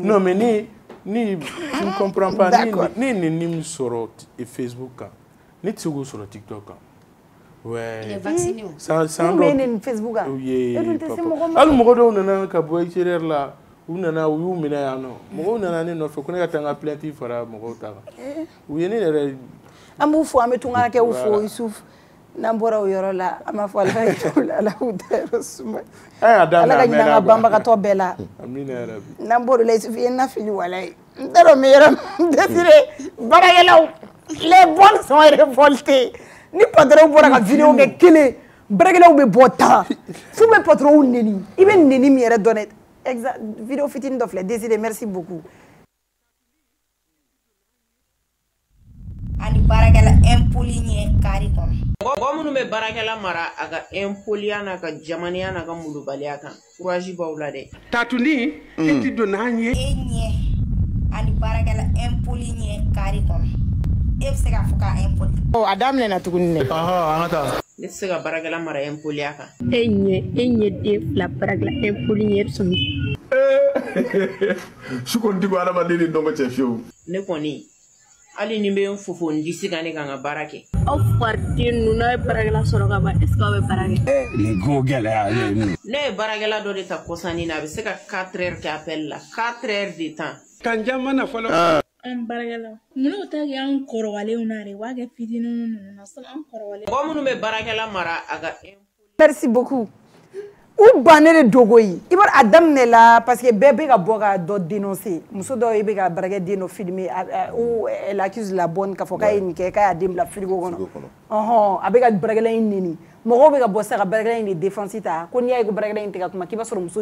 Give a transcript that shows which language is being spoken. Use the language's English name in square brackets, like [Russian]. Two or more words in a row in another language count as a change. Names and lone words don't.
[French] Non mais [Bambara] ni [French] tu ne comprends pas [Bambara] ni nin sɔrɔ Facebook kan ni tɛ se k'o sɔrɔ TikTok kan. [French] Ouais. Il est vacciné. [Bambara] Sans ni Facebook kan. [French] Oui. [Bambara] Hali mɔgɔ dɔw nana ka bɔ extérieur la u nana u y'u minɛ yan nɔ mɔgɔw nana ne nɔfɛ ko ne ka taa n ka plainte fara mɔgɔw ta kan. U ye ne yɛrɛ. An b'u fo an bɛ tungarakɛw fo Youssouf n'an bɔra o yɔrɔ la an b'a fɔ ala k'u ta yɔrɔ suma ala ka ɲina an ka banbagatɔ bɛɛ la n'an bɔra o la Youssouf i ye n nafili walayi n t'a dɔn n bɛ yɔrɔ min Désiré baarakɛlaw [French] les bonnes sont révoltés [Bambara] ni patron bɔra ka vidéo kɛ kelen baarakɛlaw bɛ bɔ tan f'u bɛ patronw neni i bɛ neni min yɛrɛ dɔn dɛ exact vidéo fitinin dɔ filɛ Désiré [French] merci beaucoup. [Bambara] Ani baarakɛla impoli ɲɛ kari kɔnɔ. Mɔgɔ minnu bɛ baarakɛla mara a ka impoliya n'a ka jamaniya n'a ka mulubaliya kan courage b'aw la dɛ. Tatuni e ti don n'an ye. E ɲɛ ani baarakɛla impoli ɲɛ kari kɔnɔ e bɛ se k'a fɔ k'a impoli. A daminɛna tuguni dɛ. An ka taa. ne tɛ se ka baarakɛla mara impoli kan. E ɲɛ den fila baarakɛla impoli ɲɛ sɔmi. Su kɔni tɛ ko adamaden ni dɔgɔ cɛ fiyewu. Ne kɔni hali ni bɛ n fofo n disi kan ne kan ka baara kɛ. Aw fariden ninnu n'a ye baarakɛla sɔrɔ ka ban [French] est-ce que [Bambara] aw bɛ baara kɛ? Nin ko gɛlɛyalen ninnu. Ne ye baarakɛla dɔ de ta kɔsannin na a bɛ se ka 4 heures kɛ appel la [French] 4 heures de temps. [Bambara] Kan caman na fɔlɔ. An baarakɛla munna u ta kɛ an kɔrɔbalenw na de u b'a kɛ fitininw ninnu na sani an kɔrɔbalen. Mɔgɔ minnu bɛ baarakɛla mara a ka. [French] Merci beaucoup. [Bambara] U bannen de dogo yi i b'a a daminɛ la [French] parce que [Bambara] bɛɛ bɛ ka bɔ ka dɔ dénoncer muso dɔw i bɛ ka baarakɛ den dɔ filmer [French] ou elle accuse la bonne [Bambara] k'a fɔ k'a ye nin kɛ k'a y'a den bila frigo kɔnɔ ɔhɔn a bɛ ka baarakɛla in neni mɔgɔw bɛ ka bɔ sisan ka baarakɛla in de défense ta ko n'i y'a ye ko baarakɛla in tɛ ka kuma k'i b'a sɔrɔ muso